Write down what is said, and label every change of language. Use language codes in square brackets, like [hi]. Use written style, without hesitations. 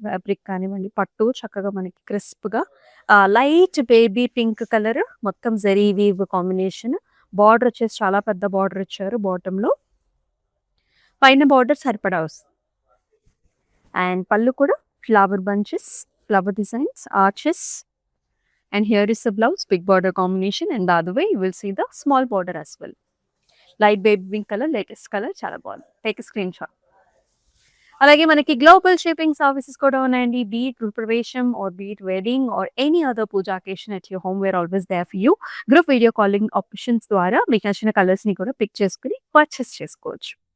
[te] Fabric కానివ్వండి, పట్టు చక్కగా మనకి క్రిస్ప్‌గా లైట్ బేబీ పింక్ కలర్ మొత్తం జరీ వీవ్ కాంబినేషన్. బార్డర్ వచ్చేసి చాలా పెద్ద బార్డర్ ఇచ్చారు బాటమ్‌లో. పైన బార్డర్ సరిపడా వస్తుంది. అండ్ పళ్ళు కూడా flower bunches, flower designs, arches. [en] And here is the blouse, big border combination, and the other way you will see the small border as well. Light baby pink color, latest color, [te] చాలా బాగుంది. [en] Take screenshot. [te] అలాగే మనకి global shipping services కూడా ఉన్నాయండి. [en] Be it Grihapravesham or be it wedding or any other puja occasion at your home we're always there for you. [te] Group video calling options ద్వారా మీకు నచ్చిన కలర్స్‌ని కూడా పిక్ చేసుకొని పర్చేస్ చేసుకోవచ్చు.